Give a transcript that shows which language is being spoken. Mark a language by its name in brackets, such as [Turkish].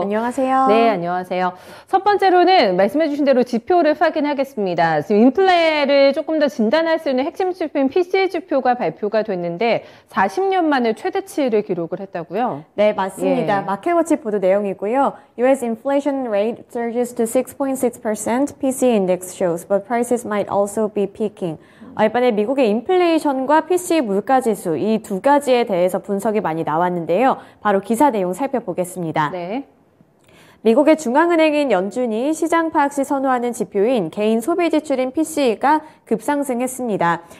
[Korean] 안녕하세요. 네, 안녕하세요. 첫 번째로는 말씀해 주신 대로 지표를 확인하겠습니다. 지금 인플레를 조금 더 진단할 수 있는 핵심 지표인 PCE 지표가 발표가 됐는데 40년 만에 최대치를 기록을 했다고요? 네, 맞습니다. 예. 마켓워치 보도 내용이고요. [English] US inflation rate surges to 6.6%, PCE index shows, but prices might also be peaking. [Korean] 이번에 미국의 인플레이션과 PCE 물가지수 이 두 가지에 대해서 분석이 많이 나왔는데요. 바로 기사 내용 살펴보겠습니다. 네. 미국의 중앙은행인 연준이 시장 파악 시 선호하는 지표인 개인 소비 지출인 PCE가 급상승했습니다.